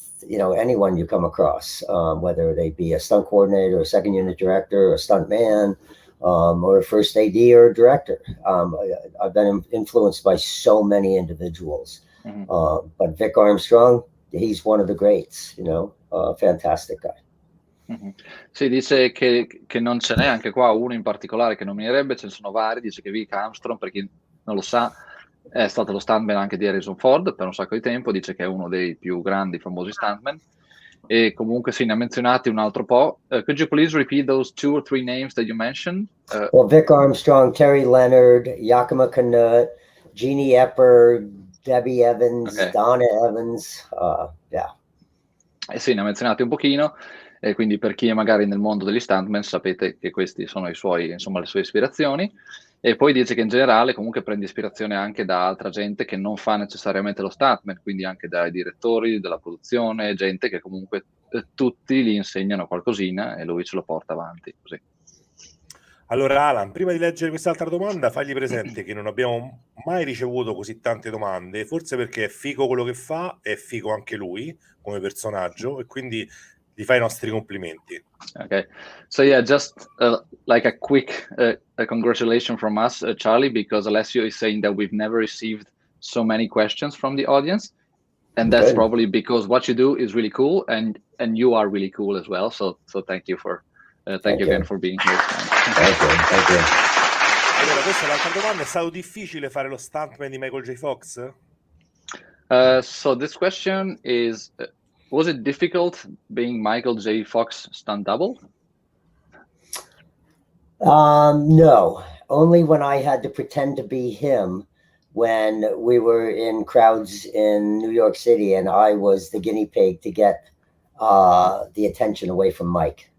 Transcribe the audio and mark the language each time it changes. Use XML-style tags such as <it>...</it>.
<en>anyone you come across, whether they be a stunt coordinator, a second unit director, a stunt man, or a first AD or a director. I've been influenced by so many individuals. But Vic Armstrong, he's one of the greats, fantastic guy.</en> <it>Sì, dice che non ce n'è anche qua uno in particolare che nominerebbe, ce ne sono vari. Dice che Vic Armstrong, per chi non lo sa, è stato lo stuntman anche di Harrison Ford per un sacco di tempo. Dice che è uno dei più grandi, famosi stuntman. E comunque sì, ne ha menzionati un altro po'.</it> <en>Could you please repeat those 2 or 3 names that you mentioned? Well, Vic Armstrong, Terry Leonard, Yakima Canutt, Jeannie Epper, Debbie Evans, Okay. Donna Evans, yeah.</en> <it>Sì, ne ha menzionati un pochino, e quindi per chi è magari nel mondo degli stuntman sapete che questi sono le sue ispirazioni. E poi dice che in generale comunque prende ispirazione anche da altra gente che non fa necessariamente lo stuntman, quindi anche dai direttori della produzione, gente che comunque tutti gli insegnano qualcosina e lui ce lo porta avanti così. Allora Alan, prima di leggere quest'altra domanda, fagli presente che non abbiamo mai ricevuto così tante domande, forse perché è figo quello che fa, è figo anche lui come personaggio, e quindi gli fai i nostri complimenti.</it> <en>Okay, so yeah, just like a quick congratulations from us, Charlie, because Alessio is saying that we've never received so many questions from the audience, and that's probably because what you do is really cool, and you are really cool as well. So thank you for thank you again for being here. Thank you.</en> <it>Allora, questa è l'altra domanda. È stato difficile fare lo stuntman di Michael J. Fox?</it> <en>So this question is, was it difficult being Michael J. Fox stunt double? No, only when I had to pretend to be him when we were in crowds in New York City and I was the guinea pig to get the attention away from Mike.</en>